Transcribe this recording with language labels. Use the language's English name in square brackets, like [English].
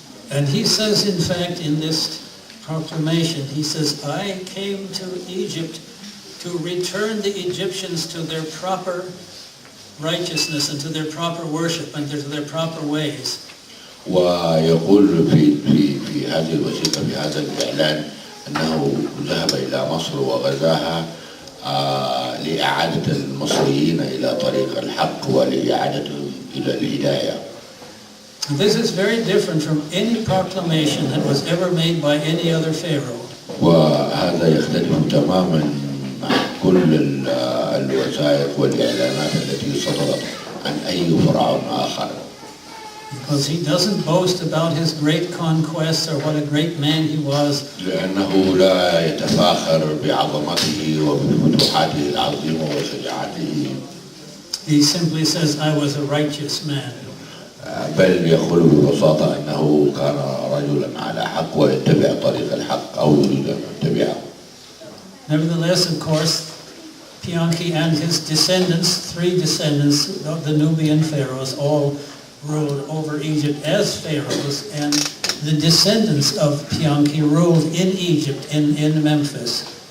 [English] And he says, in fact, in this proclamation, he says, I came to Egypt to return the Egyptians to their proper righteousness and to their proper worship and to their proper ways. [Arabic] ويقول في هذه الوثيقة في هذا الإعلان أنه ذهب إلى مصر وغزاها لإعادة المصريين إلى طريق الحق ولإعادتهم إلى الهداية. [English] This is very different from any proclamation that was ever made by any other pharaoh. [Arabic] وهذا يختلف تماما عن كل الوثائق والإعلانات التي صدرت عن أي فرعون آخر. [English] Because he doesn't boast about his great conquests or what a great man he was. [Arabic] لأنه لا يتفاخر بعظمته وبفتوحاته العظيمة وشجاعته. [English] He simply says, I was a righteous man. [Arabic] بل يقول ببساطة أنه كان رجلا على حق ويتبع طريق الحق أو يريد أن يتبعه. [English] Nevertheless, of course, Pianki and his descendants, 3 descendants of the Nubian pharaohs, all ruled over Egypt as pharaohs, and the descendants of Pianki ruled in Egypt, in Memphis.